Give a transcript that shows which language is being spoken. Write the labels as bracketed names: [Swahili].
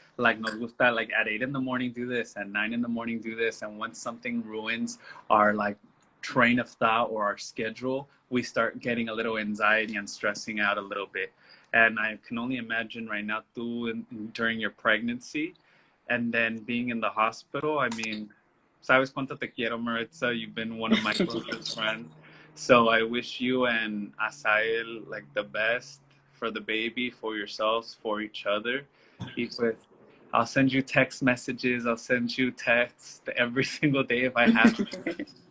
[English] Like [Spanish] nos gusta, [English] like at 8 in the morning do this, at 9 in the morning do this, and once something ruins our like train of thought or our schedule, we start getting a little anxiety and stressing out a little bit. And I can only imagine right now, too, during your pregnancy, and then being in the hospital. I mean, [Spanish] sabes cuánto te quiero, Maritza. [English] You've been one of my closest friends. So I wish you and Asael like the best for the baby, for yourselves, for each other. [Spanish] Y pues, [English] I'll send you text messages. I'll send you text every single day if I have to.